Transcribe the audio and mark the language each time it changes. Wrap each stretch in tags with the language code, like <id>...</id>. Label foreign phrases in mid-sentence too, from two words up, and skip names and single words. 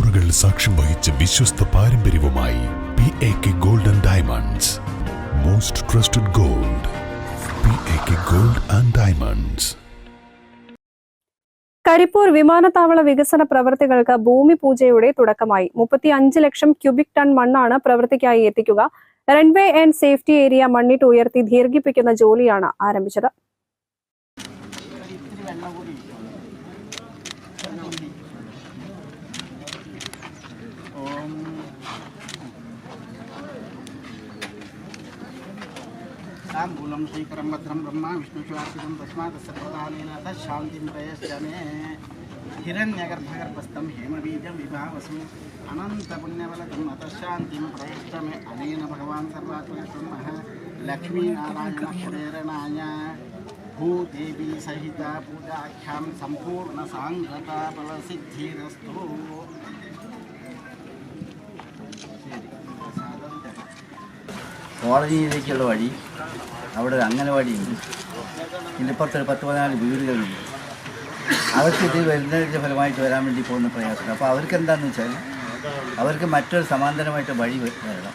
<ml>സാക്ഷ്യം വഹിച്ച വിശ്വസ്ത പാരമ്പര്യവുമായി PAK Gold and Diamonds.</ml> <en>Most trusted gold. PAK Gold and Diamonds.</en> <ml>കരിപ്പൂർ വിമാനത്താവള വികസന പ്രവൃത്തികൾക്ക് ഭൂമി പൂജയുടെ തുടക്കമായി. 35 ലക്ഷം ക്യൂബിക് ടൺ മണ്ണാണ് പ്രവൃത്തിക്കായി എത്തിക്കുക.</ml> <en>runway and safety area</en> <ml>മണ്ണിട്ട് ഉയർത്തി ദീർഘിപ്പിക്കുന്ന ജോലിയാണ് ആരംഭിച്ചത്.</ml> <sa>ताम्बूलं श्रीकरं भद्रं ब्रह्मा विष्णुशिवार्पितं तस्मात् सर्वकालेन शान्तिं प्रयश्चमे हिरण्यगर्भगर्भस्थं हेमबीजं विभावसु अनन्तपुण्यफलदं अतः शान्तिं प्रयश्चमे अनेन भगवान् सर्वात्मकब्रह्मः लक्ष्मीनारायणः प्रेरणाय भूदेवी सहिता पूजाख्यां सम्पूर्णसाङ्गता फलसिद्धिरस्तु.</sa> <ml>കോളനിയിലേക്കുള്ള വഴി, അവിടെ അംഗനവാടിയുണ്ട്, ഇതിപ്പുറത്തൊരു 10-14 വീടുകളുണ്ട്. അവർക്ക് ഇത് വരുന്നതിൻ്റെ ഫലമായിട്ട് വരാൻ വേണ്ടി പോകുന്ന പ്രയാസമുണ്ട്. അപ്പോൾ അവർക്ക് എന്താണെന്ന് വെച്ചാൽ അവർക്ക് മറ്റൊരു സമാന്തരമായിട്ട് വഴി വരണം.</ml>